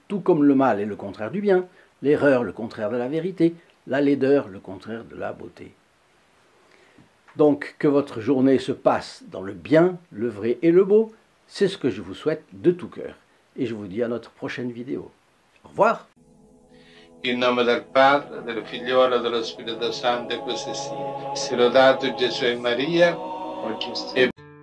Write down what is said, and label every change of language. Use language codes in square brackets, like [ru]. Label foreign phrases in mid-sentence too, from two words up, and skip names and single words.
[fr] Tout comme le mal est le contraire du bien, l'erreur le contraire de la vérité, la laideur le contraire de la beauté. Donc que votre journée se passe dans le bien, le vrai et le beau, c'est ce que je vous souhaite de tout cœur. Et je vous dis à notre prochaine vidéo. Au revoir. [it] In nome del Padre, del Figliolo e dello Spirito Santo, e così sia. Sia lodato Gesù e Maria, e